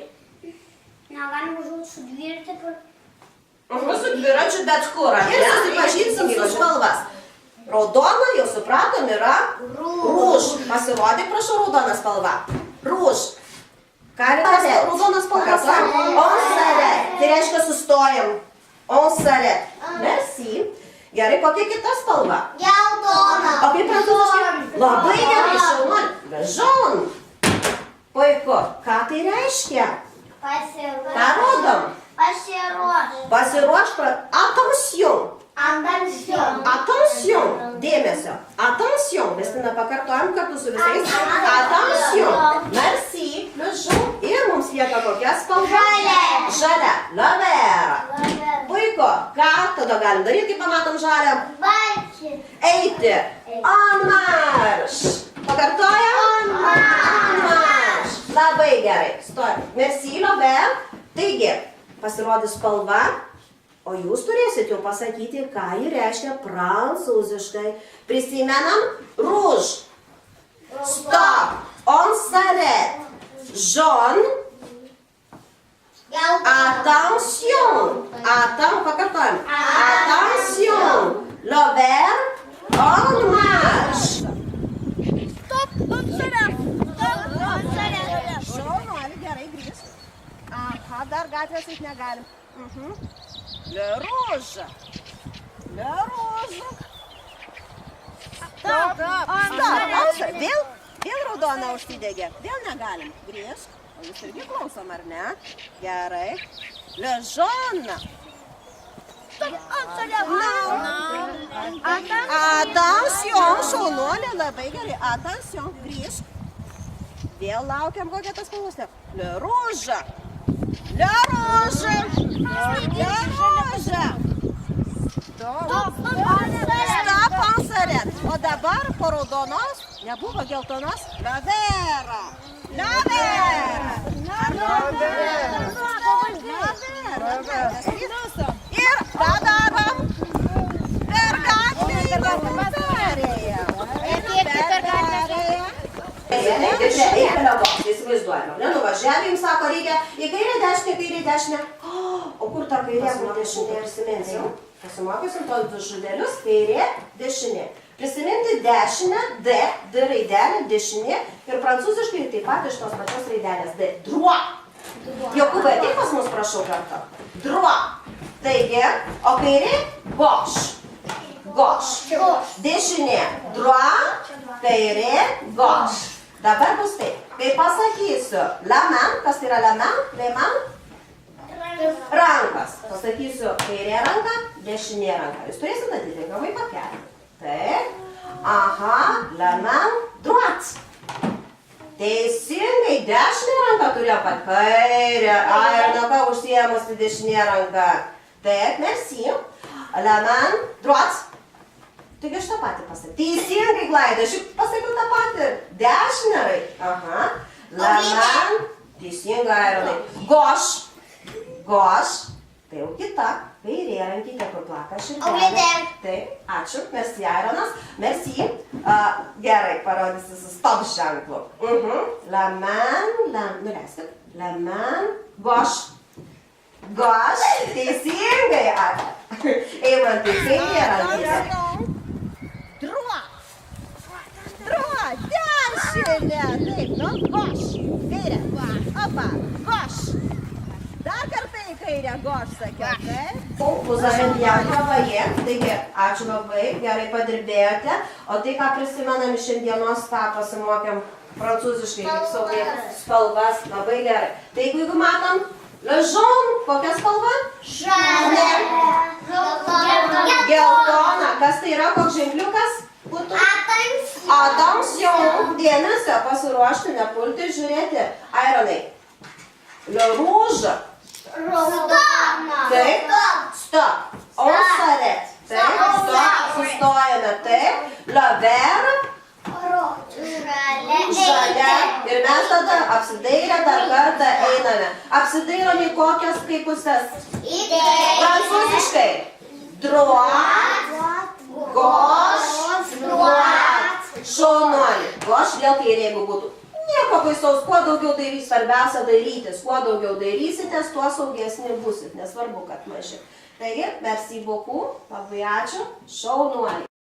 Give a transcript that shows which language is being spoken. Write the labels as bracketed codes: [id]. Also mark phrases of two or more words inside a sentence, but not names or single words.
[lt] Negalima važiuoti su dviratiu. Su dviračiu bet kur. Ir susipažinsim su spalvas. Raudona, jau supratom, yra rūž. Pasirodyk, prašau, raudona spalva. Rūž. Ką yra raudona spalva? [fr] On s'arrête. [lt] Tai reiškia sustojam. [fr] On s'arrête. Merci. [lt] Gerai, kokia kita spalva? Geltona. O kaip prancūziškai? Labai gerai, šaunuolė. Jaune. Puiku. Ką tai reiškia? Pasiruoš. Ką rodom? Pasiruoš. Pasiruošk. [fr] Attention. Attention. Attention. Dėmesio. Attention. [lt] Vestina pakartojam kartu su visais. [fr] Attention. Merci. Le jaune. [lt] Ir mums lieka kokia spalva? Žalia. [fr] La vert. [lt] Puiku. Ką tada galim daryti, kai pamatom žalią? Vaikščioti. Eiti. [fr] En marche. Pakartojam? En marche. [lt] Labai gerai. Stojam. [fr] Merci, la vert. [lt] Taigi, pasirodys spalva. O jūs turėsit jau pasakyti, ką ji reiškia prancūziškai. Prisimenam? [fr] Rouge. Stop. On s'arrête. Jaune. Attention. [lt] Pakartojam. Attention. [fr] Le vert. En marche. Stop. On s'arrête. [lt] Šaunuolė, gerai, grįžk. Aha, dar gatvės eit negalim. [fr] Le rouge. Le rouge. Stop. [lt] Vėl raudona užsidegė. Vėl negalim. Grįžk. O jūs irgi klausom, ar ne? Gerai. [fr] Le jaune. Attention, [lt] šaunuolė, labai gerai. Attention, grįžk. Vėl laukiam, kokia tas spalvos. [fr] Le rouge. Le rouge. Le rouge. Stop, on s'arrête. [lt] O dabar po raudonos, nebuvo geltonos, [fr] la vert. La vert. [lt] Ir padarom per gatvę ir perėją. Įsivaizduojame, nenuvažiavę, jums sako, reikia į kairę dešinę. O kur ta kairė, kur dešinė, prisiminsim? Pasimokysim tos du žodelius, kairė, dešinė. Prisiminti dešinę, D raidelė, dešinė ir prancūziškai taip pat iš tos pačios raidelės, D. [fr] Droit. [lt] Jokūbai, ateik pas mus, prašau kartą. Droit. Taigi, o kairė, [fr] gauche. Gauche. [lt] Dešinė, droit, kairė, gauche. Dabar bus taip. Kai pasakysiu [fr] la main, [lt] kas tai yra [fr] la main? La main? [lt] Rankas. Pasakysiu kairė ranka, dešinė ranka. Jūs turėsite atitinkamai pakelti. Taip. [fr] Aha, la main droite. [lt] Teisingai, dešinė ranka turėjo pat kairė. Ai, ir nuo ką užsiėmusi dešinė ranka. Taip, [fr] merci. La main droite. [lt] Taigi aš tą patį pasakiau. Teisingai, Glaida, aš juk pasakiau tą patį. Dešinę raidė. Aha. Laman. Teisingai, Aironai. Goš. Goš. Tai jau kita. Kairė rankytė, kur plaka širdelė. Taip, ačiū. [fr] Merci, Aironas. Merci. [lt] Gerai, parodysi su stop ženklu. [fr] Laman. Nuleiskit. Laman. Goš. [lt] Goš. Teisingai. Eimantai, kairė rankytė. Dešinė. Taip, nu, goš. Kairė. Opa, goš. Dar kartą į kairę goš, sakiau, taip? Uzavendėlio vaje. Taigi, ačiū labai, gerai padirbėjote. O tai, ką prisimenam iš šiandienos, ką pasimokėm prancūziškai, kaip saugiai spalvas, labai gerai. Tai jeigu matom, [fr] le jaune, [lt] kokia spalva? Žalia. Geltona. Kas tai yra, koks ženkliukas? Attention, dėmesio, pasiruošti, nepulti, žiūrėti. Aironai, [fr] le rouge. [lt] Raudona. Taip, [fr] stop. On s'arrête. [lt] Taip, stop, sustojame. Taip, [fr] le vert. [lt] Žalia. Ir mes tada apsidairę dar kartą einame. Apsidairom į kokias kaip pusės? Prancūziškai. [fr] Droite. Gauche. Droite. Šaunuolį. [lt] Gauche vėl kairė, jeigu būtų. Nieko baisaus, kuo daugiau darys, svarbiausia darytis. Kuo daugiau darysitės, tuo saugesni busit. Nesvarbu, kad maži. Taigi, [fr] merci beaucoup. [lt] Labai ačiū. Šaunuolį.